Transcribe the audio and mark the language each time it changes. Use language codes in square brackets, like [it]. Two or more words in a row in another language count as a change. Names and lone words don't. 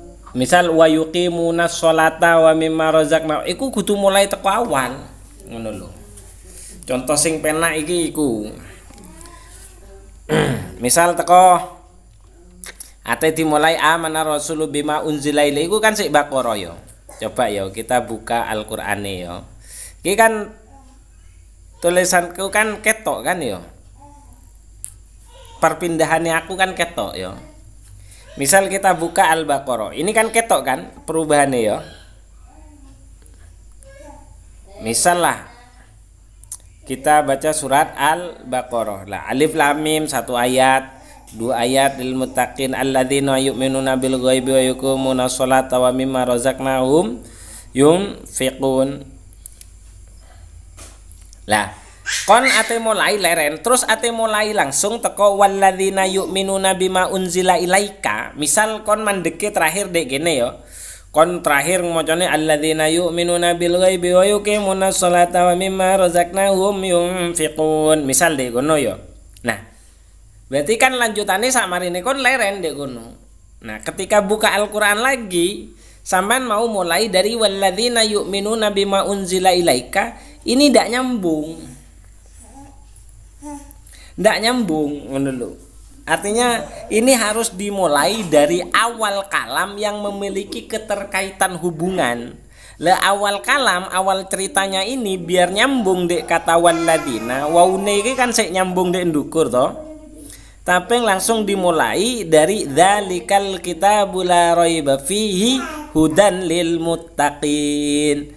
[jv] Misal [ar] ويقيمون الصلاة ومما رزقنا [jv] iku kudu mulai teko awal ngono lho. Contoh sing penak iki iku. Misal teko ate dimulai [ar] آمن الرسول بما أنزل إليه [jv] iku kan sik Baqarah ya. [id] Coba ya kita buka [jv] Al-Qur'ane ya. Iki kan tulisanku kan ketok kan ya. [id] Perpindahannya aku kan ketok ya. Misal kita buka Al-Baqarah. Ini kan ketok kan perubahannya ya. Misal lah kita baca surat Al-Baqarah. [ar] Lah ألف لام ميم [id] satu ayat, dua ayat [ar] للمتقين الذين يؤمنون بالغيب ويقيمون الصلاة ومما رزقناهم ينفقون. [jv] Lah kon ate mulai leren terus ate mulai langsung teko [ar] والذين يؤمنون بما أنزل إليك. [jv] Misal kon mandeke terakhir dek gene ya. Kon terakhir macane [ar] الذين يؤمنون بالغيب ويقيمون الصلاة ومما رزقناهم ينفقون. [jv] Misal dek ngono ya. Nah, berarti kan lanjutannya sakmarine kon leren dek ngono. [id] Nah, ketika buka Al-Qur'an lagi sampean mau mulai dari [ar] والذين يؤمنون بما أنزل إليك, [id] ini ndak nyambung. [jv] Ndak nyambung ngono lho. [id] Artinya ini harus dimulai dari awal kalam yang memiliki keterkaitan hubungan. Lah awal kalam, awal ceritanya ini biar nyambung dek kata waladina. [jv] Waune iki kan sik nyambung dek ndukur toh. [id] Tapi langsung dimulai dari [ar] ذلك الكتاب لا ريب فيه هدى للمتقين.